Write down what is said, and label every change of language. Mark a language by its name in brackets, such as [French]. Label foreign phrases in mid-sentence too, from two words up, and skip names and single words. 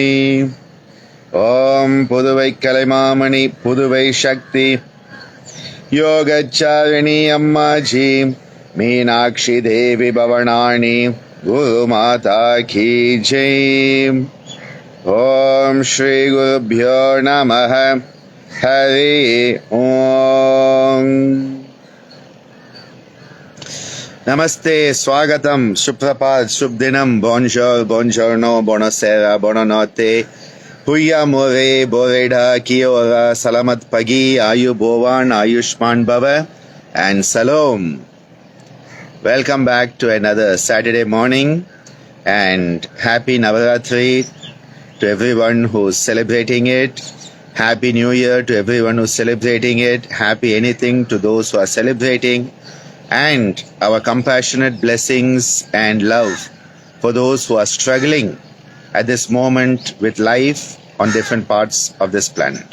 [Hindi] ओम पुदुवै कलैमामणि पुदुवै शक्ति योगचारिणी अम्मा जी मीनाक्षी देवी भवनानी गुरु माता की जय। [Sanskrit] ओम श्री गुरुभ्यो नमः। हरि ओम। नमस्ते, स्वागतम, सुप्रभात, शुभ दिनम, [Italian] bonjour, buongiorno, buonasera, buonanotte, huya more, boreda, [Māori] kia ora, [Indonesian] salamat pagi, [Sanskrit] ayubovan, ayushman bhava, [English] and salom. Welcome back to another Saturday morning, and happy Navaratri to everyone who's celebrating it. Happy New Year to everyone who's celebrating it. Happy anything to those who are celebrating. And our compassionate blessings and love for those who are struggling at this moment with life on different parts of this planet.